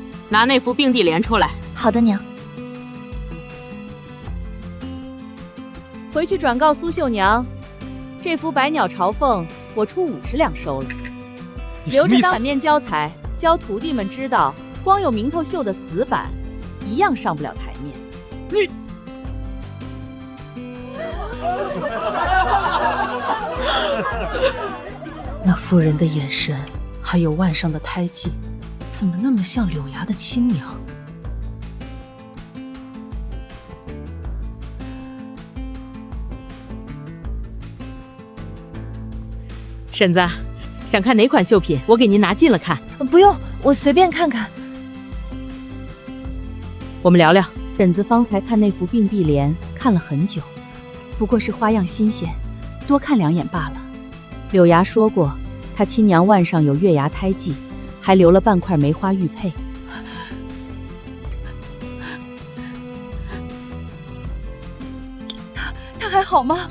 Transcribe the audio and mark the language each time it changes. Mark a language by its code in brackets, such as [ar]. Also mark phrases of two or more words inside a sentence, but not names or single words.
[zh] 拿那幅并蒂蓮出來。好的，娘。回去轉告蘇秀娘，這幅百鳥朝鳳我出50兩收了，留着當反面教材，教徒弟們知道，光有名頭繡的死板，一樣上不了台面。你。那妇人的眼神，还有腕上的胎记，怎么那么像柳芽的亲娘？婶子，想看哪款绣品？我給您拿近了看。不用，我隨便看看。我們聊聊。婶子方才看那幅並碧蓮，看了很久，不過是花樣新鮮，多看2眼罷了。柳芽說過，她親娘腕上有月牙胎記，還留了半塊梅花玉佩。他還好嗎？